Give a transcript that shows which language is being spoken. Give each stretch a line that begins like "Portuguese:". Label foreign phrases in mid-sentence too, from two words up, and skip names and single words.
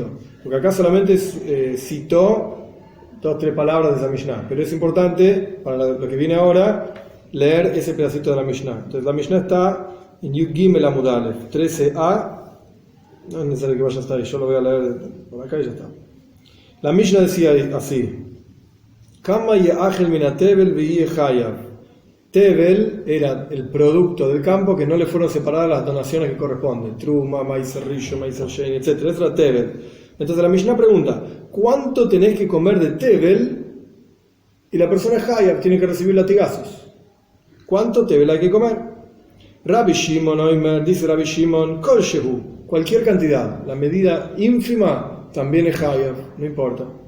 Spanish: Porque acá solamente citó 2-3 palabras de esa Mishnah. Pero es importante, para lo que viene ahora, leer ese pedacito de la Mishnah. Entonces la Mishnah está en
Hebrew: יוד גימל עמוד אלף
Spanish: 13a. No es necesario que vaya hasta ahí, yo lo voy a leer por acá y ya está. La Mishnah decía así:
Hebrew: כמה יאכל מן הטבל ויהא חייב.
Spanish: Tevel era el producto del campo que no le fueron separadas las donaciones que corresponden.
Hebrew: תרומה מעשר ראשון מעשר שני,
Spanish: etc. Eso era Tevel. Entonces la Mishnah pregunta: ¿cuánto tenés que comer de Tevel? Y la persona chayav tiene que recibir latigazos. ¿Cuánto Tevel hay que comer?
Hebrew: רבי שמעון אומר, dice Rabbi Shimon, כל שהוא,
Spanish: cualquier cantidad. La medida ínfima también es chayav, no importa.